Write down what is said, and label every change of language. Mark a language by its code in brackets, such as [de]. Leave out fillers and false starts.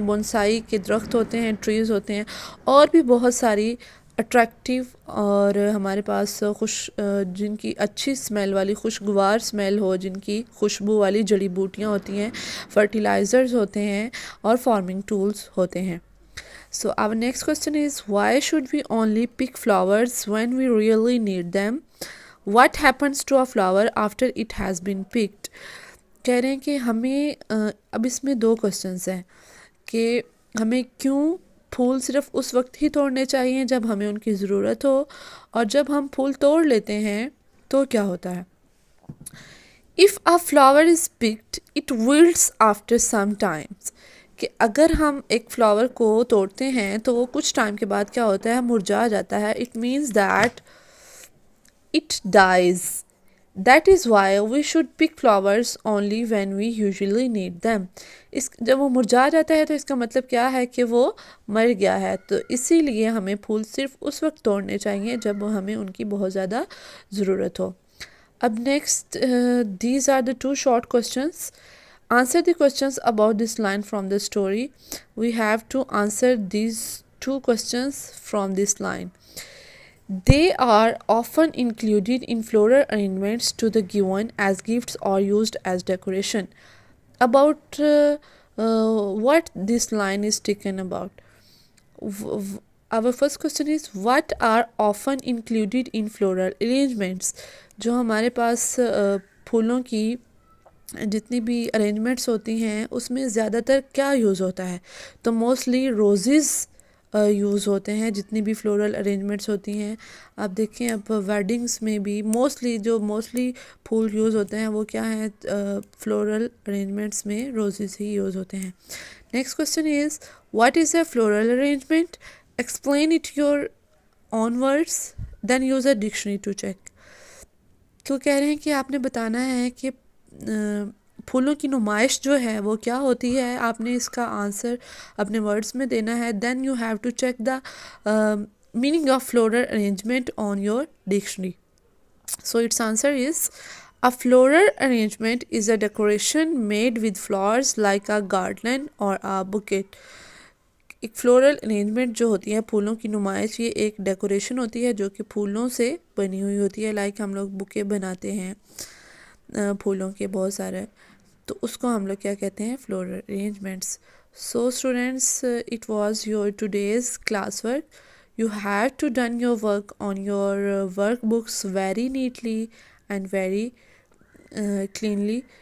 [ur] Bonsai کے درخت ہوتے ہیں, ٹریز ہوتے ہیں, اور بھی بہت ساری اٹریکٹیو اور ہمارے پاس جن کی اچھی سمیل والی خوشگوار سمیل ہو, جن کی خوشبو والی جڑی بوٹیاں ہوتی ہیں, فرٹیلائزرز ہوتے ہیں اور فارمنگ ٹولز ہوتے ہیں. [en] So our next question is why should we only pick flowers when we really need them? What happens to a flower after it has been picked? [ur] کہہ رہے ہیں کہ ہمیں اب اس میں 2 کوسچنس ہیں کہ ہمیں کیوں پھول صرف اس وقت ہی توڑنے چاہیے جب ہمیں ان کی ضرورت ہو, اور جب ہم پھول توڑ لیتے ہیں تو کیا ہوتا ہے. [en] If a flower is picked, it wilts after some times. [ur] کہ اگر ہم ایک فلاور کو توڑتے ہیں تو وہ کچھ ٹائم کے بعد کیا ہوتا ہے, مرجھا جاتا ہے. [en] It means that it dies. That is why we should pick flowers only when we usually need them. [ur] جب وہ مرجھا جاتا ہے تو اس کا مطلب کیا ہے کہ وہ مر گیا ہے. تو اسی لیے ہمیں پھول صرف اس وقت توڑنے چاہیے جب ہمیں ان کی بہت زیادہ ضرورت ہو. [en] اب next, these are the 2 short questions. Answer the questions about this line from the story. We have to answer these 2 questions from this line. They are often included in floral arrangements to the given as gifts or used as decoration. About what this line is taken about. Our first question is what are often included in floral arrangements. [ur] جو ہمارے پاس پھولوں کی جتنی بھی arrangements ہوتی ہیں اس میں زیادہ تر کیا یوز ہوتا ہے. تو موسٹلی روزز یوز ہوتے ہیں، جتنی بھی فلورل ارینجمنٹس ہوتی ہیں. آپ دیکھیں اب ویڈنگس میں بھی موسٹلی پھول یوز ہوتے ہیں وہ کیا ہیں، فلورل ارینجمنٹس میں روزز ہی یوز ہوتے ہیں. [en] Next question is what is a floral arrangement, explain it your own words then use a dictionary to check. [ur] تو کہہ رہے ہیں کہ آپ نے بتانا ہے کہ پھولوں کی نمائش جو ہے وہ کیا ہوتی ہے، آپ نے اس کا آنسر اپنے ورڈس میں دینا ہے. [en] Then you have to check the meaning of floral arrangement on your dictionary. So its answer is a floral arrangement is a decoration made with flowers like a garland or a bouquet. [ur] ایک floral arrangement جو ہوتی ہے، پھولوں کی نمائش، یہ ایک decoration ہوتی ہے جو کہ پھولوں سے بنی ہوئی ہوتی ہے. لائک ہم لوگ بکے بناتے ہیں پھولوں کے بہت سارے، تو اس کو ہم لوگ کیا کہتے ہیں، floral arrangements. [en] So students it was your today's class work. You have to done your work on your workbooks very neatly and very cleanly.